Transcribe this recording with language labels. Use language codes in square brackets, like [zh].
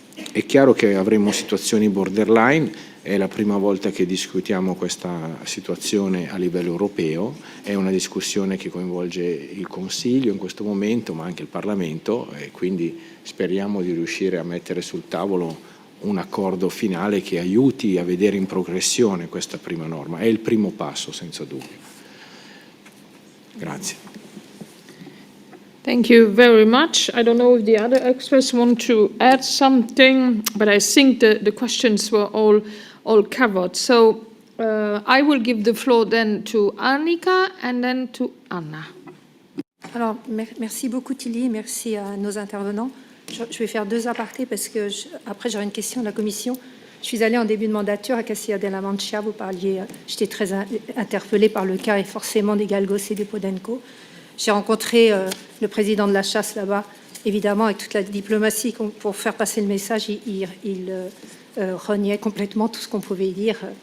[it] È chiaro che avremo situazioni borderline, è la prima volta che discutiamo questa situazione a livello europeo, è una discussione che coinvolge il Consiglio in questo momento, ma anche il Parlamento, e quindi speriamo di riuscire a mettere sul tavolo un accordo finale che aiuti a vedere in progressione questa prima norma. È il primo passo, senza dubbio. Grazie. [en] Thank you very much. I don't know if the other experts want to add something, but I think the questions were all covered. So I will give the floor then to Annika and then to Anna. [fr] Alors, merci beaucoup Tilly, merci à nos intervenants. Je vais faire deux apartés parce que après j'aurai une question de la Commission. Je suis allée en début de mandature à Castilla de la Mancha, vous parliez, j'étais très interpellée par le cas et forcément des Galgos et des Podenco. J'ai rencontré le président de la chasse là-bas, évidemment avec toute la diplomatie pour faire passer le message, il reniait complètement tout ce qu'on pouvait dire.